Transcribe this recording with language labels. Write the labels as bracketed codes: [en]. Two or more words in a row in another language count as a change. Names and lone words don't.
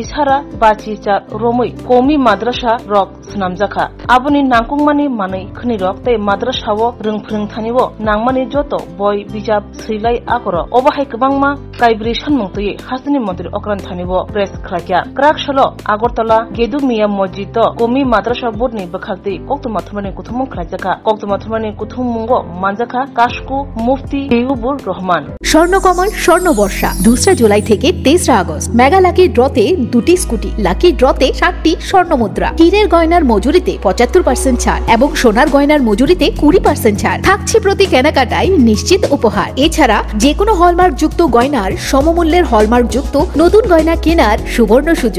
[trp] सारा बाचि चा रोमै कमि माद्रासा रक स्नामजाखा आबुनि नांकुंमानि मानै खनि रक तै माद्रासाव रोंफोरों थानिबो नांमानि जत बय बिजाब सैलाय आगर अबाहाय गोबांमा काइब्रि सानमुंतयै हासनि मन्त्रि अक्रान थानिबो प्रेस खलाकिया क्राक सलो आगरतला गेदु मिया मस्जिद कमि माद्रासा बुधनि बखालति कक्तमा थमानि कुथुमुं खलाजाखा कक्तमा थमानि कुथुमुंगो मानजाखा काशकु मुफ्ती देउबुर रहमान [bn] স্বর্ণকমল স্বর্ণ বর্ষা 2 জুলাই থেকে 23 আগস্ট মেগা লাকি ড্রতে 2টি স্কুটি লাকি ড্রতে 7টি স্বর্ণ মুদ্রা হীরের গয়নার মজুরিতে 75% ছাড় এবং সোনার গয়নার মজুরিতে 20% ছাড় থাকছে প্রতি কেনাকাটায় নিশ্চিত উপহার। এছাড়া যে কোনো হলমার্ক যুক্ত গয়নার সমমূল্যের হলমার্ক যুক্ত নতুন গয়না কেনার সুবর্ণ সুযোগ।